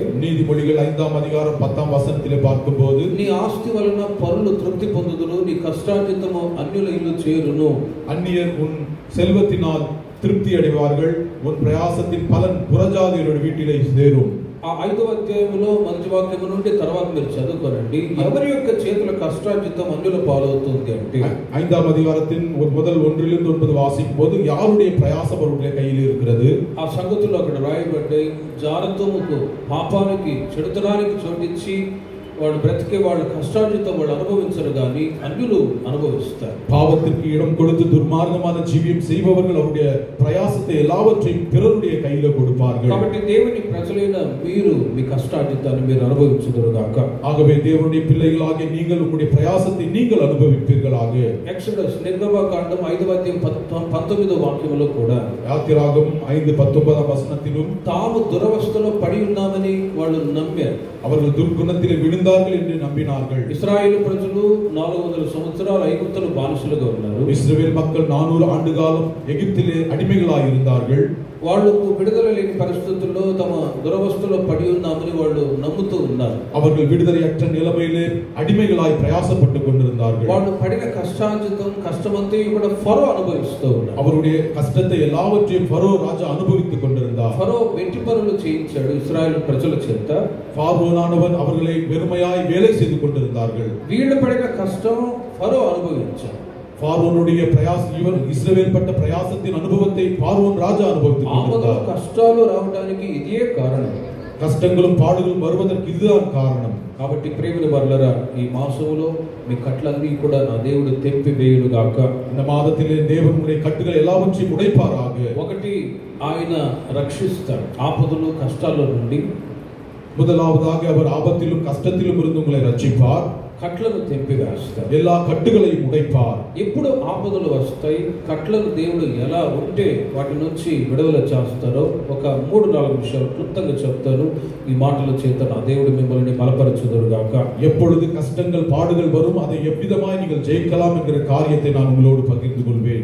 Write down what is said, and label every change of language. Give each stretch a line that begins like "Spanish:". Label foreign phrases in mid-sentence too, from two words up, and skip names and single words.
Tamil: நீதிமொழிகள் 5ஆம் அதிகாரம் 10ஆம் வசனத்திலே பார்க்கும்போது,
Telugu: నీ ఆస్తి వలన పరులు తృప్తి పొందుదురు, నీ కష్టార్జితము అన్యుల ఇల్లు చేరును.
Tamil: அந்நியர் உன் செல்வத்தினால் திருப்தி அடைவார்கள், உன் பிரயாசத்தின் பலன் புறஜாதியருடைய வீட்டிலே சேரும்.
Telugu: ఆ 5వ అధ్యాయంలో మొదటి వాక్యము నుండి తర్వాత మీరు చదువుకోనండి, ఎవరి యొక్క చేతుల కష్టార్జితం అన్యుల పాలవుతుంది అంటే,
Tamil: 5ஆம் அதிகாரத்தின் முதல் 1லிருந்து 9 வாசிக்கும் போது யாருடைய பிரயாசம் அவருடைய கையில் இருக்கிறது.
Telugu: ఆ సంగతులు అక్కడ రాయబడ్డాయి. జారత్వముకు, పాపానికి, చెడుతనానికి చోటిచ్చి వాడు బ్రతికే వాళ్ళ కష్టార్జితం వాళ్ళు అనుభవించరు కానీ అన్యులు అనుభవిస్తారు.
Tamil: பாவத்திற்கு இடம் கொடுத்து துர்மார்க்கமான ஜீவியம் செய்பவர்கள் அவருடைய பிரயாசத்தை எல்லாவற்றையும் பிறருடைய கையில கொடுப்பார்கள்.
Telugu: కాబట్టి దేవుని ప్రజలైన మీరు మీ కష్టార్జితాన్ని మీరు అనుభవించుదురు గాక.
Tamil: ஆகவே தேவனுடைய பிள்ளைகளாகிய நீங்கள் உங்களுடைய பிரயாசத்தை நீங்கள் அனுபவிப்பீர்களாக.
Telugu: ఎక్సోడస్ నిర్గమకాండం 5వ అధ్యాయం 19వ వాక్యములో కూడా,
Tamil: யாத்திராகமம் 5:19ஆம் வசனத்திலும்,
Telugu: తాము దురవస్థలో పడి ఉన్నామని వాళ్ళు నమ్మారు.
Tamil: அவர்கள் துர்க்குணத்திலே விழுந்தார்கள் என்று நம்பினார்கள்.
Telugu: ఇశ్రాయేలు ప్రజలు 400 సంవత్సరాలు ఐగుప్తులో బానిసలుగా ఉన్నారు.
Tamil: இஸ்ரவேல் மக்கள் 400 ஆண்டு காலம் எகிப்திலே அடிமைகளாய் இருந்தார்கள்.
Telugu: వాళ్ళకు విడుదల లేని పరిస్థితుల్లో తమ దురవస్థలో పడి ఉన్నామని వాళ్ళు నమ్ముతూ ఉన్నారు.
Tamil: அவர்கள் விடுதலையற்ற நிலைமையிலே அடிமைகளாய் பிரயாசப்பட்டுக் கொண்டிருந்தார்கள்.
Telugu: వాళ్ళు పడిన కష్టార్జితం, కష్టమంతా కూడా ఫరో అనుభవిస్తూ ఉన్నారు.
Tamil: அவருடைய கஷ்டத்தை எல்லாவற்றையும் ஃபரோ ராஜா அனுபவித்துக் கொண்டிருந்தார்.
Telugu: ఫరో వెట్టి పనులు చేయించాడు ఇశ్రాయేలు ప్రజల చేత.
Tamil: பார்வோனானவன் அவர்களை வெறுமையாய் வேலை செய்து கொண்டிருந்தார்கள்.
Telugu: వీళ్ళు పడిన కష్టం ఫరో అనుభవించాడు.
Tamil: பார்வோனுடைய பிரயாசம், இவர் இஸ்ரவேல் பட்ட பிரயாசத்தின் அனுபவத்தை பார்வோன் ராஜா அனுபவித்துக் கொண்டிருந்தார்.
Telugu: కష్టాలు రావడానికి ఇదే కారణం.
Tamil: கஷ்டங்களும் பாடுகளும் வருவதற்கு இதுதான் காரணம்.
Telugu: కాబట్టి ప్రియమైన వారలారా, ఈ మాసంలో మీ కట్లన్నీ కూడా నా దేవుడు తెంపి వేయును గాక.
Tamil: இந்த மாதத்திலே தேவனுடைய கட்டுகள் எல்லாவற்றையும் உடைப்பாராக.
Telugu: ఒకటి, ఆయన రక్షిస్తాడు ఆపదలు కష్టాల నుండి.
Tamil: முதலாவதாக அவர் ஆபத்திலும் கஷ்டத்திலும் இருந்து உங்களை ரட்சிப்பார்.
Telugu: కట్లను తెంపివేస్తారు.
Tamil: எல்லா கட்டுகளையும் உடைப்பார்.
Telugu: ఎప్పుడు ఆపదలు వస్తాయి, కట్లను దేవుడు ఎలా ఉంటే వాటి నుంచి విడుదల చేస్తారో ఒక 3-4 విషయాలు క్లుప్తంగా చెప్తాను. ఈ మాటల చేత నా దేవుడు మిమ్మల్ని బలపరచుదురుగాక.
Tamil: எப்பொழுது கஷ்டங்கள் பாடுகள் வரும் அதை எவ்விதமாய் நீங்கள் ஜெயிக்கலாம் என்கிற காரியத்தை நான் உங்களோடு பகிர்ந்து கொள்வேன்.